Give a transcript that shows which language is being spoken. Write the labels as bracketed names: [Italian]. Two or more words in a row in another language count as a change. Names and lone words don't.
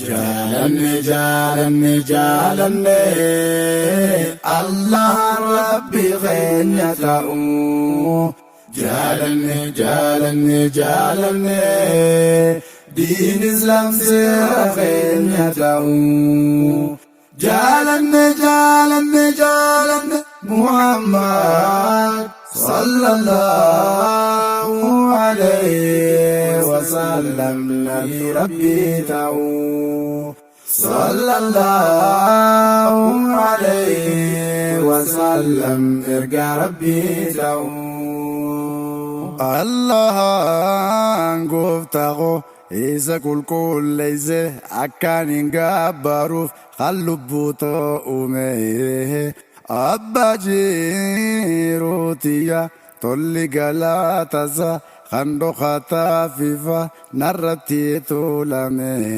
[Oromo] Jaalanne, jaalanne, jaalanne, Allah Rabbi keenya ta'u. Jaalanne, jaalanne, jaalanne, diin Islaam seera keenya ta'u. Jaalanne, jaalanne, jaalanne, [Arabic] محمد صلى الله عليه وسلم, [Oromo] Nabi Rabbi ta'u. [Arabic] صلى الله عليه وسلم, [Oromo] erga Rabbi ta'u. Allahan gooftaa koo isa qulqulleeyse akkaan hin gabbaruuf kan lubbuu ta'u uume. Abbaa jiruutiyya tolli galaatasa kan dhokataa fifa narratti tuulame.